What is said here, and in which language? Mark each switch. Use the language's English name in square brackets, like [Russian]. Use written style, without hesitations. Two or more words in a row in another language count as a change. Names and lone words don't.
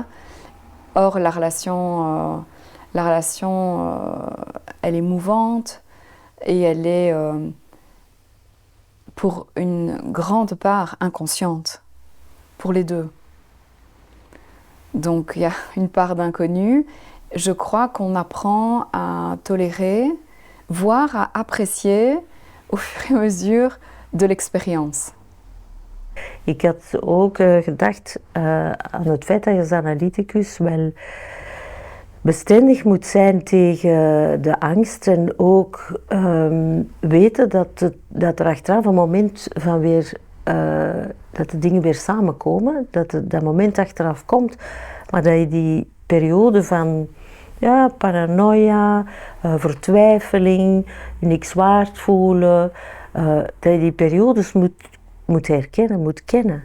[French] Or, la relation, elle est mouvante et elle est, pour une grande part, inconsciente, pour les deux. Donc, il y a une part d'inconnu. Je crois qu'on apprend à tolérer, voire à apprécier au fur et à mesure de l'expérience. [Dutch] Ik had ook gedacht aan het feit dat je als analyticus wel bestendig moet zijn tegen de angst en ook weten dat er achteraf een moment van weer, dat de dingen weer samenkomen, dat moment achteraf komt, maar dat je die periode van paranoia, vertwijfeling, je niks waard voelen, dat je die periodes moet herkennen, moet kennen.